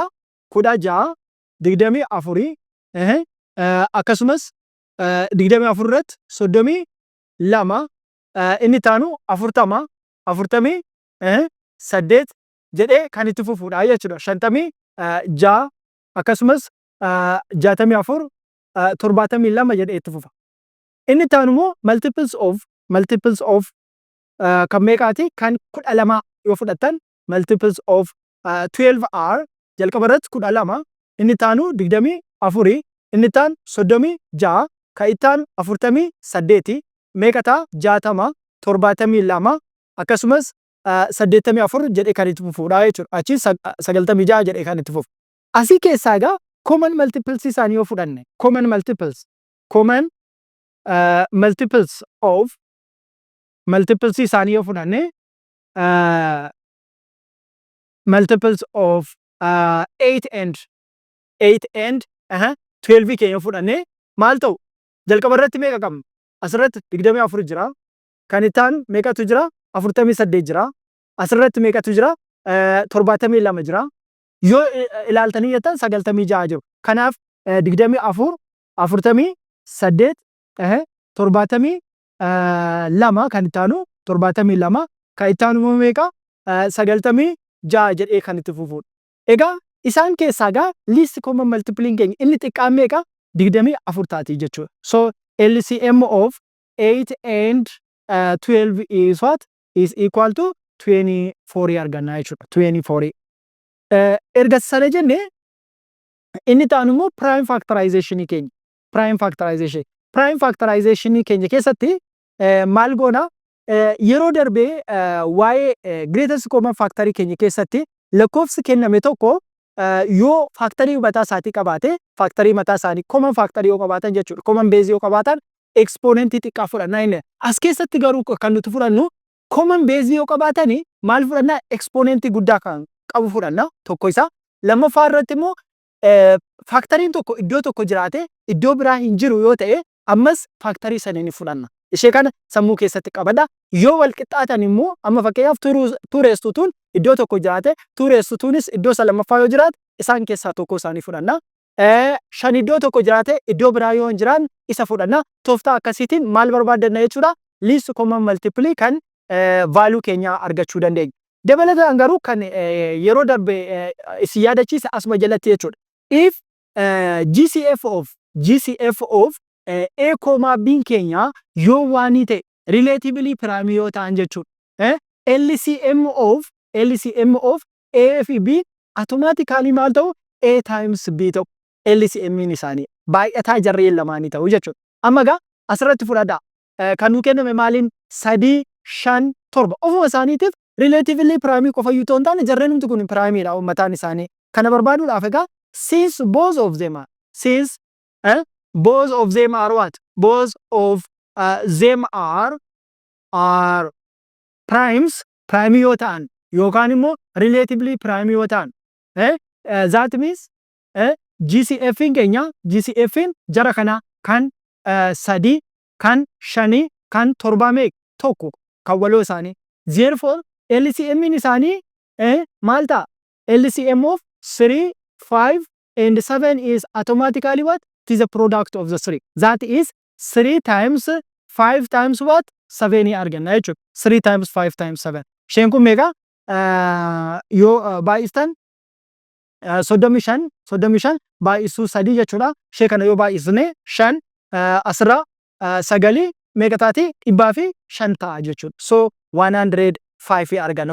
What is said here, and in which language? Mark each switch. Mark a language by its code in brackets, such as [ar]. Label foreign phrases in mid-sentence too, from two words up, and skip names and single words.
[om] 16, 24, akkasumas 24 irratti 32, inni taanu 40, 48 jedhee kan itti fufuudha jechuudha. 56 akkasumas 64, 72 jedhee itti fufa. Inni taanu immoo [en] multiples of [om] kan meeqaati? Kan 12 yoo fudhattan [en] multiples of 12 are [om] jalqaba irratti 12, inni taanu 24, inni taanu 36, kan itti aanu 48 meeqa ta'a? 60, 72 akkasumas 84 jedhee kan itti fufuudha jechuudha. Achi 96 jedhee kan itti fufu. Asii keessaa egaa [en] common multiples [om] isaanii yoo fudhanne [en] common multiples of multiples [om] isaanii yoo fudhanne [en] multiples of 8 and 12 [om] keenya yoo fudhanne maal ta'u? Jalqaba irratti meeqa qabna? Asirratti 24 jira. Kan itti aanu meeqatu jira? 48 jira. Asirratti meeqatu jira? 72 jira. Yoo ilaaltanii jettan 96 jiru. Kanaaf 24, 48, 72 kan itti aanu 72 kan itti aanu meeqa? 96 jedhee kan itti fufuudha. Egaa isaan keessaa egaa [en] least common multiples [om] keenya inni xiqqaan meeqa? 24 taati jechuudha. [en] So LCM of 8 and 12 is what? Is equal to 24 [om] arganna jechuudha. [en] 24. [om] Erga sana jenne inni taanu immoo [en] prime factorization [om] keenya. [en] Prime factorization [om] keenya keessatti maal goona? Yeroo darbee waa'ee [en] greatest common factor [om] keenya keessatti lakkoofsi kenname tokko yoo factorii mataa isaatii qabaate factorii mataa isaanii common factorii yoo qabaatan jechuudha. [en] Common base [om] yoo qabaatan exponentii xiqqaa fudhannaa inni. As keessatti garuu kan nuti fudhannu [en] common base [om] yoo qabaatani maal fudhannaa? Exponentii guddaa kan qabu fudhanna tokko isa. Lammaffaa irratti immoo factoriin tokko iddoo tokko jiraate iddoo biraa hin jiru yoo ta'e ammas factorii sana ni fudhanna. Ishee kana sammuu keessatti qabadha. Yoo wal qixxaatan immoo amma fakkeenyaaf [en] 2 raised to 2 [om] iddoo tokko jiraate [en] 2 raised to 2nis [om] iddoo isa lammaffaa yoo jiraate isaan keessaa tokko isaanii fudhanna. 5 iddoo tokko jiraate iddoo biraa yoo hin jiraanne isa fudhanna. Tooftaa akkasiitiin maal barbaaddanna jechuudha? [en] Least common multiple [om] kan value keenya argachuu dandeenya. Dabalataan garuu kan yeroo darbe isin yaadachiisa asuma jalatti jechuudha. [en] If GCF of A, [om] B keenya yoo waanii ta'e [en] relatively prime [om] yoo ta'an jechuudha. [en] LCM of A [om] fi B automatically maal ta'u [en] A times B [om] ta'u LCM isaanii baay'ataa jarreen lamaanii ta'u jechuudha. Amma egaa asirratti fudhadhaa. Kan nuu kenname maaliin 3, 5, 7 ofuma isaaniitiif [en] relatively primary [om] qofa iyyuu ta'uu hin taane jarreen humti kun primary mataan isaanii. Kana barbaaduudhaaf egaa [en] since both of them are what? Both of them are primes primary [om] yoo ta'an yookaan immoo [en] relatively primary [om] yoo ta'an [en] that means [om] GCFin keenya GCFin jara kana kan 3 kan 5 kan 7 tokko kan waloo isaanii. Therefore LCM isaanii maal ta'a? [en] LCM of 3, 5 and 7 is automatically what? It is a product of the 3. That is 3 times 5 times what? [om] 7 arganna jechuudha. [en] 3 times 5 times 7. [om] Isheen kun meeqa? Yoo baay'istan 35 baay'isuu 3 jechuudha. Ishee kana yoo baay'isne 5 asirraa 9 meeqa taati? 105 ta'a jechuudha. So 105 arganna.